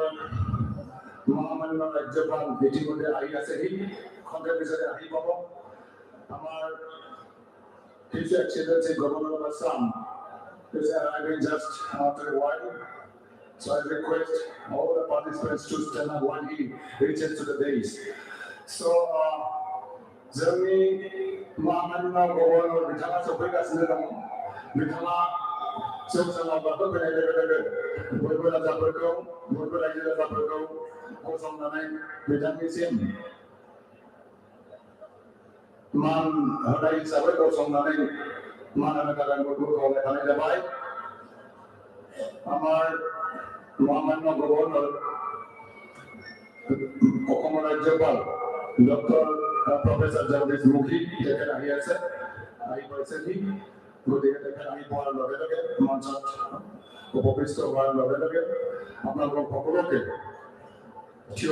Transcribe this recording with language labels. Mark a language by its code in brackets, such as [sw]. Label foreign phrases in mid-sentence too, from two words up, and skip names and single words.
[as] মহামান্য ৰাজ্যপাল ইতিমধ্যে আহি আছেহি খন্তেক পিছতে আহি পাব আমাৰ [en] His Excellency Governor of Assam is arriving just after a while. So I request all the participants to stand up when he reaches to the dais. [brx] So जोंनि Mahamanna Governor बिथाङा सफैगासिनो दङ बिथाङा जौसाङाव गाखोफैनाय लोगो लोगो बयबो राजाफोरखौ बयबो रायजो राजाफोरखौ गसंनानै बिथांनिसिम मान होनाय हिसाबै गसंनानै मान होनो थाखाय बयबो खावलायखानाय जाबाय [as] আমাৰ মহামান্য গভৰ্ণৰ অসমৰ ৰাজ্যপাল ডক্টৰ প্ৰফেসৰ জগদীশ মুখী তেখেত আহি আছে আহি পাইছেহি গতিকে তেখেত আহি পোৱাৰ লগে লগে মঞ্চত উপবিষ্ট হোৱাৰ লগে লগে আপোনালোকক সকলোকে থিয়